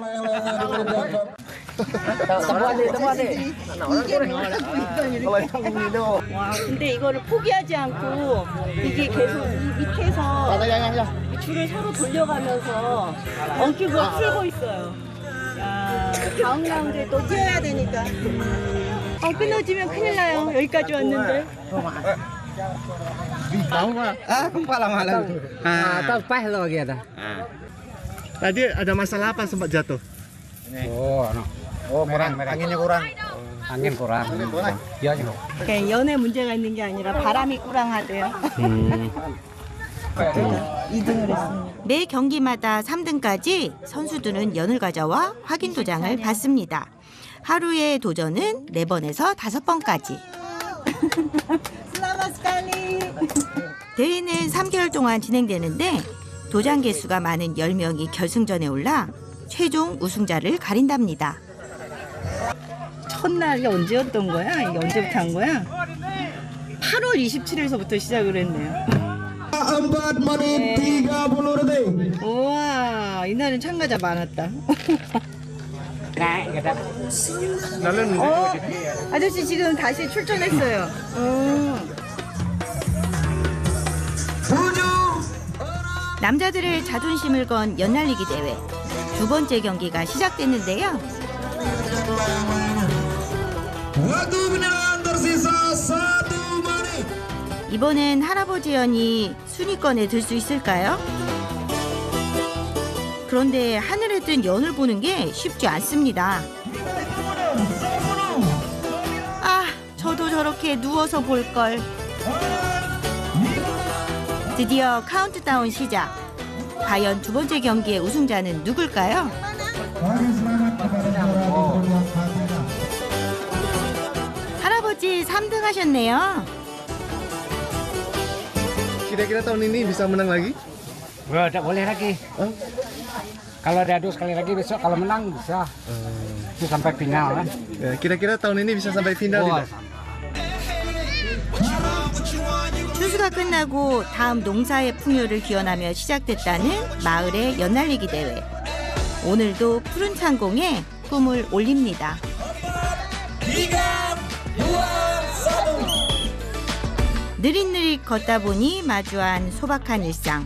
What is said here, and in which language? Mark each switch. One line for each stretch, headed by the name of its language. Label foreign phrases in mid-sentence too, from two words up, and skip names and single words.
Korean: 와, 근데 이거를 포기하지 않고 이게 계속 밑에서 줄을 서로 돌려가면서 엉키고 풀고 있어요. 야, 다음 라운드에 또 뛰어야 되니까. 끊어지면 큰일 나요. 여기까지 왔는데. Không phải làm lagi.
Indonesian: Tao pas lagi ada. Tadi ada masalah apa sempat jatuh? kurang. Anginnya kurang. Angin kurang. Iya juga.
Korean: 그러니까 연에 문제가 있는 게 아니라 바람이 꾸랑하대요. 2등을 했습니다. 매 경기마다 3등까지 선수들은 연을 가져와 확인 도장을 받습니다. 하루의 도전은 4번에서 5번까지. 대회는 3개월 동안 진행되는데 도장 개수가 많은 10명이 결승전에 올라 최종 우승자를 가린답니다. 첫날이 언제였던 거야? 이게 언제부터 한 거야? 8월 27일서부터 시작을 했네요.
Indonesian: 4 menit 30 detik.
Korean: 우와, 이날은 참가자 많았다. 아저씨 지금 다시 출전했어요. 남자들의 자존심을 건 연날리기 대회. 두 번째 경기가 시작됐는데요.
Indonesian: Waktu penilaian tersisa 1 menit.
Korean: 이번엔 할아버지 연이 순위권에 들 수 있을까요? 그런데 하늘에 뜬 연을 보는 게 쉽지 않습니다. 아, 저도 저렇게 누워서 볼 걸. 드디어 카운트다운 시작. 과연 두 번째 경기의 우승자는 누굴까요? 할아버지 3등 하셨네요.
Indonesian: Kira-kira tahun ini bisa menang lagi? Tidak boleh lagi. Kalau diadu sekali lagi besok kalau menang bisa. Itu sampai final kan. Ya, kira-kira tahun ini bisa sampai final tidak?
Korean: 추수가 끝나고 다음 농사의 풍요를 기원하며 시작됐다는 마을의 연날리기 대회. 오늘도 푸른 창공에 꿈을 올립니다. 느릿느릿 걷다 보니 마주한 소박한 일상.